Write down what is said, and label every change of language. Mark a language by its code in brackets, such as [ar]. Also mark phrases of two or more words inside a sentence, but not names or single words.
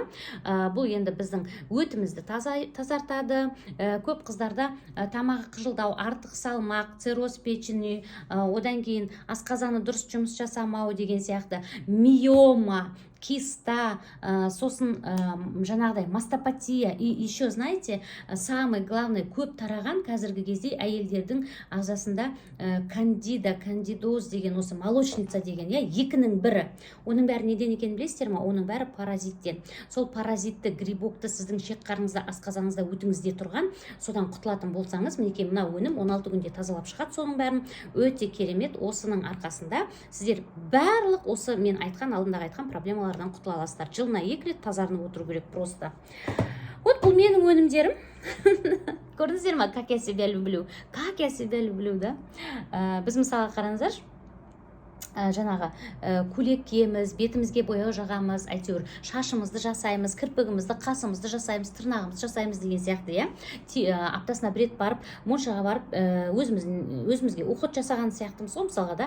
[kk] Бұл енді біздің өтімізді тазартады. Көп қыздарда тамағы қыжылдау, артық салмақ, [ru] цирроз печени, [kk] одан кейін асқазаны дұрыс жұмыс жасамау деген сияқты, миома, киста, сосын жаңағыдай мастопатия. [ru] И еще, знаете, самый главный [kk] көп тараған қазіргі кезде әйелдердің ағзасында кандида, кандидоз деген, осы молочница деген, екінің бірі. Оның бәрі неден екенін білесіздер ма? Оның бәрі паразиттен. Сол паразитті, грибокты сіздің шек қарныңызда, асқазаныңызда, өтіңізде тұрған, содан құтылатын болсаңыз, мінекей мына өнім 16 күнде тазалап шығады. Соның бәрін өте керемет. Осының арқасында сіздер барлық осы мен айтқан, алдындағы айтқан проблемалардан құтыла аласыздар. Жылына 2 рет тазарынып отыру керек просто. Вот бұл менің өнімдерім. Көрдіңіздер ма, [ru] как я себя люблю? Как я себя люблю, да? [kk] Біз мысалы қараңыздар, жаңағы көйлек киеміз, бетімізге бояу жағамыз, әйтеуір шашымызды жасаймыз, кірпігімізді, қасымызды жасаймыз, тырнағымызды жасаймыз деген сияқты, аптасына бір рет барып, моншаға барып, өзімізге уход жасаған сияқтымыз ғой мысалға, да.